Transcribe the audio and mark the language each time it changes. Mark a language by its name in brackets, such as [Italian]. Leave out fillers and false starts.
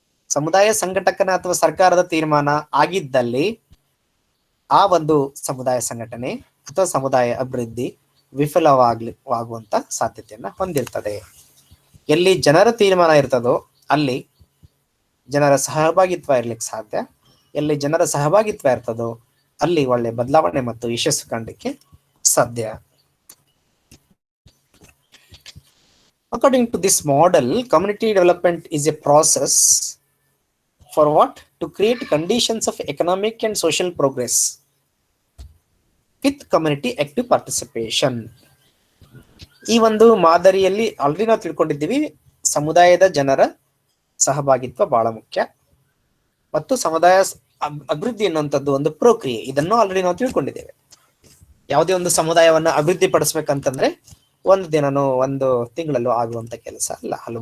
[Kannada] ಸಮುದಾಯ ಸಂಘಟಕನ ಅಥವಾ ಸರ್ಕಾರದ ತೀರ್ಮಾನ ಆಗಿದ್ದಲ್ಲಿ ಆ ಒಂದು ಸಮುದಾಯ ಸಂಘಟನೆ ಅಥವಾ ಸಮುದಾಯ ಅಭಿವೃದ್ಧಿ ವಿಫಲವಾಗುವಂತ ಸಾಧ್ಯತೆಯನ್ನ ಹೊಂದಿರ್ತದೆ. ಎಲ್ಲಿ ಜನರ ತೀರ್ಮಾನ ಇರ್ತದೋ ಅಲ್ಲಿ ಜನರ ಸಹಭಾಗಿತ್ವ ಇರ್ಲಿಕ್ಕೆ ಸಾಧ್ಯ, ಎಲ್ಲಿ ಜನರ ಸಹಭಾಗಿತ್ವ ಇರ್ತದೋ ಅಲ್ಲಿ ಒಳ್ಳೆ ಬದಲಾವಣೆ ಮತ್ತು ಯಶಸ್ಸು ಕಾಣಲಿಕ್ಕೆ ಸಾಧ್ಯ. [English] According to this model, community development is a process for what? To create conditions of economic and social progress with community active participation. [Kannada] ಈ ಒಂದು ಮಾದರಿಯಲ್ಲಿ ಆಲ್ರೆಡಿ ನಾವು ತಿಳ್ಕೊಂಡಿದ್ದೀವಿ, ಸಮುದಾಯದ ಜನರ ಸಹಭಾಗಿತ್ವ ಬಹಳ ಮುಖ್ಯ ಮತ್ತು ಸಮುದಾಯ ಅಭಿವೃದ್ಧಿ ಎನ್ನುವಂಥದ್ದು ಒಂದು ಪ್ರಕ್ರಿಯೆ. ಇದನ್ನು ಆಲ್ರೆಡಿ ನಾವು ತಿಳ್ಕೊಂಡಿದ್ದೇವೆ. ಯಾವುದೇ ಒಂದು ಸಮುದಾಯವನ್ನ ಅಭಿವೃದ್ಧಿ ಪಡಿಸ್ಬೇಕಂತಂದ್ರೆ ಒಂದು ದಿನನೋ ಒಂದು ತಿಂಗಳಲ್ಲೂ ಆಗುವಂತ ಕೆಲಸ ಅಲ್ಲ.